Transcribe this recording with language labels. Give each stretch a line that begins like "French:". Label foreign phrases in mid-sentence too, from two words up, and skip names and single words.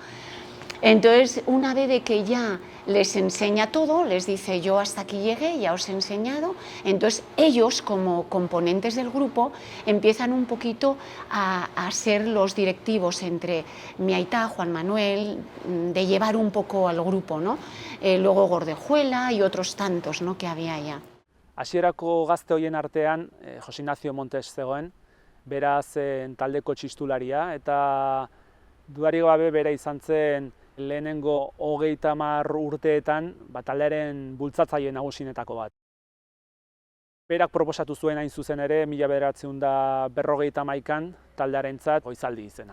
Spanish: Entonces, una vez de que ya les enseña todo, les dice yo hasta aquí llegué, ya os he enseñado, entonces ellos como componentes del grupo empiezan un poquito a ser los directivos entre mi aitá, Juan Manuel, de llevar un poco al grupo, ¿no? Luego Gordejuela y otros tantos, ¿no?, que había allá.
Basque: Hasierako gazte hoien artean Jose Ignacio Montes zegoen, beraz taldeko txistularia, eta dudarik gabe bera izan zen lehenengo 30 urteetan taldearen bultzatzaile nagusienetako bat. Berak proposatu zuen hain zuzen ere 1951an taldearentzat Goizaldi izena.